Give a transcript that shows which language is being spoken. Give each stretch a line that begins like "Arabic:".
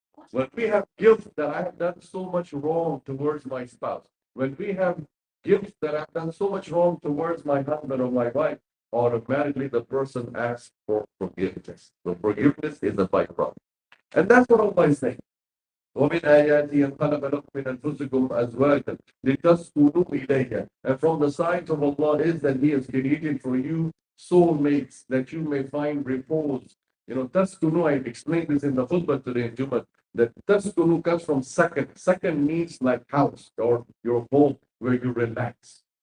English: When we have guilt that I have done so much wrong towards my spouse, when we have guilt that I've done so much wrong towards my husband or my wife, automatically the person asks for forgiveness. So forgiveness is a byproduct. And that's what Allah is saying.
Arabic: ومن آياته أن خلق لكم من أنفسكم أزواجا لتسكنوا إليها.
English: And from the signs of Allah is that He has created for you soulmates that you may find repose. Taskunu, I explained this in the khutbah today in Jummah, that taskunu comes from second. Second means like house or your home where you relax.